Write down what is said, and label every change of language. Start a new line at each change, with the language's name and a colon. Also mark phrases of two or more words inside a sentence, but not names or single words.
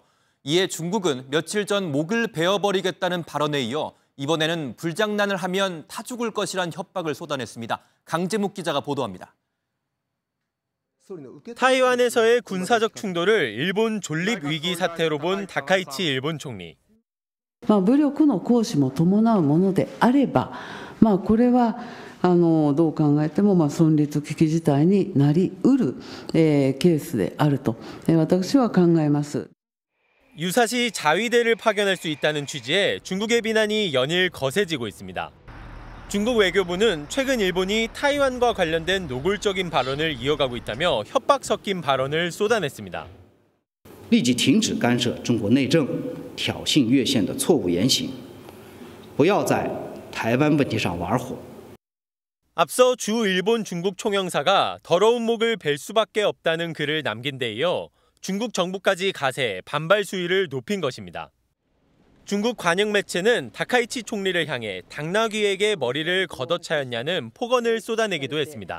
Korean: 이에 중국은 며칠 전 목을 베어버리겠다는 발언에 이어 이번에는 불장난을 하면 타 죽을 것이란 협박을 쏟아냈습니다. 강재묵 기자가 보도합니다. 타이완에서의 군사적 충돌을 일본 존립 위기 사태로 본 다카이치 일본 총리.
Japanese: 武力の行使も伴うものであれば、これはどう考えても存立危機事態になりうるケースであると私は考えます。
Korean: 유사시 자위대를 파견할 수 있다는 취지의 중국의 비난이 연일 거세지고 있습니다. 중국 외교부는 최근 일본이 타이완과 관련된 노골적인 발언을 이어가고 있다며 협박 섞인 발언을 쏟아냈습니다.
Chinese: 立即停止干涉中国内政、挑衅越线的错误言行，不要在台湾问题上玩火。
Korean: 앞서 주 일본 중국 총영사가 더러운 목을 벨 수밖에 없다는 글을 남긴 데 이어 중국 정부까지 가세, 반발 수위를 높인 것입니다. 중국 관영 매체는 다카이치 총리를 향해 당나귀에게 머리를 걷어차였냐는 폭언을 쏟아내기도 했습니다.